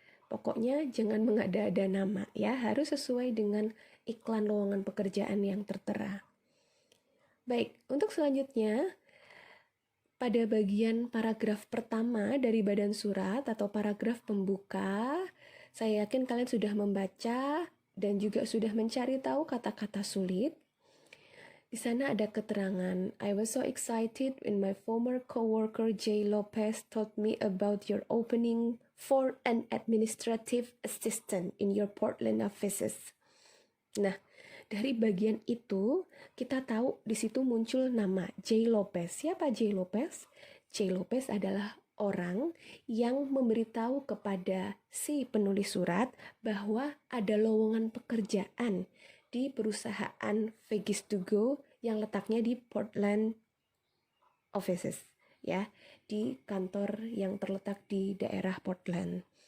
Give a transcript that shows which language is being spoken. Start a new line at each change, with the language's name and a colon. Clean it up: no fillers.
Indonesian: Pokoknya jangan mengada-ada nama ya, harus sesuai dengan iklan lowongan pekerjaan yang tertera. Baik, untuk selanjutnya, pada bagian paragraf pertama dari badan surat atau paragraf pembuka, saya yakin kalian sudah membaca dan juga sudah mencari tahu kata-kata sulit. Di sana ada keterangan,
English: I was so excited when my former coworker Jay Lopez told me about your opening for an administrative assistant in your Portland offices.
Indonesian: Nah, dari bagian itu kita tahu di situ muncul nama Jay Lopez. Siapa Jay Lopez? Jay Lopez adalah orang yang memberitahu kepada si penulis surat bahwa ada lowongan pekerjaan di perusahaan Vegas to Go yang letaknya di Portland offices, ya, di kantor yang terletak di daerah Portland.